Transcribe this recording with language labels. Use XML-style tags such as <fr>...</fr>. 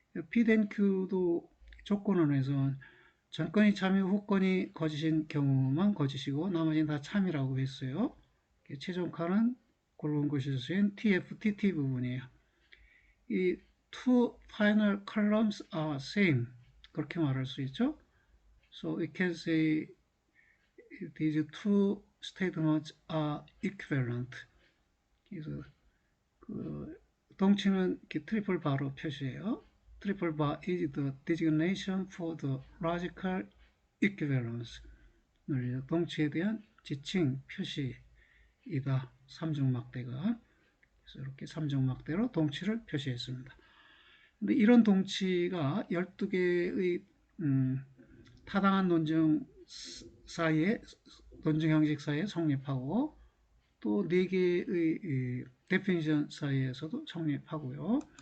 <ko>P&Q도 조건원에서 전건이 참이고 후건이 거짓인 경우만 거짓이고 나머지는 다 참이라고 했어요. 최종 칸은 굵은 글씨로 쓰인 TFTT 부분이에요.</ko> <en>이 two final columns are same</en> <ko>그렇게 말할 수 있죠.</ko> <en>So we can say these two statements are equivalent.</en> <ko>그래서 그 동치는 이렇게 트리플 바로 표시해요.</ko> <en>트리플 바 is the designation for the logical equivalence.</en> <ko>동치에 대한 지칭 표시이다. 삼중막대가. 그래서 이렇게 삼중막대로 동치를 표시했습니다. 근데 이런 동치가 12개의 타당한 논증 사이에 논증 형식 사이에 성립하고 또 4개의 데피니션 사이에서도 성립하고요.</ko>